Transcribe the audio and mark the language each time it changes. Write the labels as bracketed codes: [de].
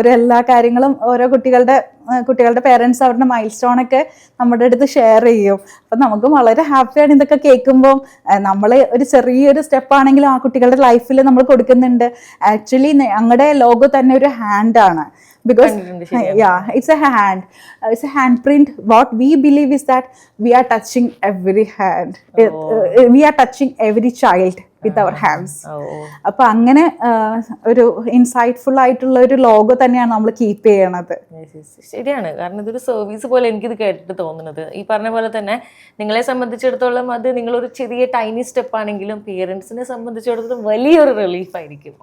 [ml] അവർ എല്ലാ കാര്യങ്ങളും ഓരോ കുട്ടികളുടെ പേരൻസ് അവരുടെ മൈൽ സ്റ്റോണൊക്കെ നമ്മുടെ അടുത്ത് ഷെയർ ചെയ്യും. അപ്പം നമുക്ക് വളരെ ഹാപ്പിയാണ് ഇതൊക്കെ കേൾക്കുമ്പോൾ. നമ്മൾ ഒരു ചെറിയൊരു സ്റ്റെപ്പാണെങ്കിലും ആ കുട്ടികളുടെ ലൈഫിൽ നമ്മൾ കൊടുക്കുന്നുണ്ട്. ആക്ച്വലി ഞങ്ങളുടെ ലോഗോ തന്നെ ഒരു ഹാൻഡാണ്. [en] Because it's a handprint. What we believe is that we are touching every hand. We are touching every child with our hands. [ml] അപ്പൊ അങ്ങനെ ഒരു ഇൻസൈറ്റ്ഫുൾ ആയിട്ടുള്ള ഒരു ലോഗോ തന്നെയാണ് നമ്മൾ കീപ്പ് ചെയ്യണത്. ശരിയാണ്, കാരണം ഇതൊരു സർവീസ് പോലെ എനിക്കിത് കേട്ടിട്ട് തോന്നുന്നത്. ഈ പറഞ്ഞ പോലെ തന്നെ നിങ്ങളെ സംബന്ധിച്ചിടത്തോളം അത് നിങ്ങളൊരു ചെറിയ ടൈനി സ്റ്റെപ്പ് ആണെങ്കിലും പേരൻസിനെ സംബന്ധിച്ചിടത്തോളം വലിയൊരു റിലീഫ് ആയിരിക്കും.